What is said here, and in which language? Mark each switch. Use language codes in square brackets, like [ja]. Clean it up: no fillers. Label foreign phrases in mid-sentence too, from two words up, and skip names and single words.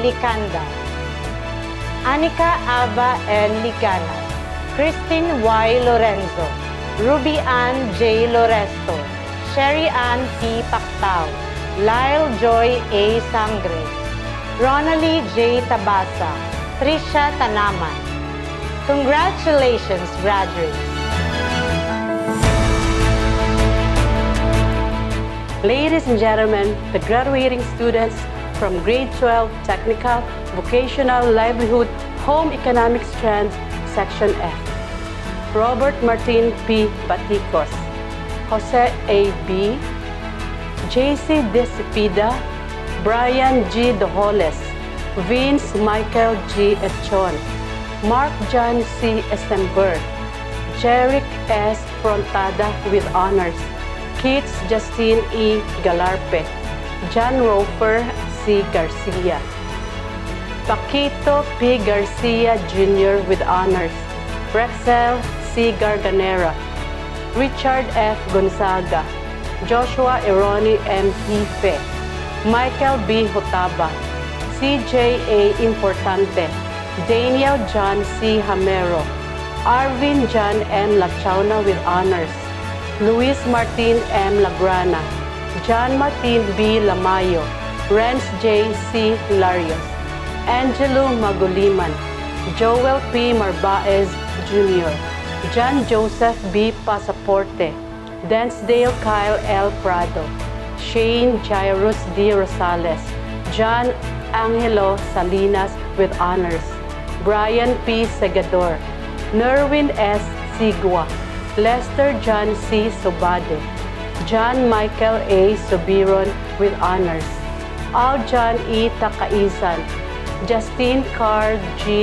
[en] Licanda, Anika Aba N. Ligana, Christine Y. Lorenzo, Ruby Ann J. Loresto, Sherry Ann P. Pactao, Lyle Joy A. Sangre, Ronalie J. Tabasa, Trisha Tanaman. Congratulations, graduates! Ladies and gentlemen, the graduating students from grade 12 Technical, Vocational, Livelihood, Home Economics Strand, Section F. Robert Martin P. Baticos, Jose A. B., JC Desipida, Brian G. Doholes, Vince Michael G. Echon, Mark John C. Estenberg, Jeric S. Frontada with honors, Keats Justine E. Galarpe, John Rofer C. Garcia, Paquito P. Garcia Jr. with honors, Rexel C. Garganera, Richard F. Gonzaga, Joshua Eroni M. Hife, Michael B. Hotaba, CJ A. Importante, Daniel John C. Hamero, Arvin John N. Lachauna with honors, Luis Martin M. Lagrana, John Martin B. Lamayo, Renz J. C. Larios, Angelo Maguliman, Joel P. Marbaez Jr., John Joseph B. Pasaporte, Dansdale Kyle L. Prado, Shane Jairus D. Rosales, John Angelo Salinas with honors, Brian P. Segador, Nerwin S. Sigua, Lester John C. Sobade, John Michael A. Sobiron with honors, Al John E. Takaizan, Justine Carl G.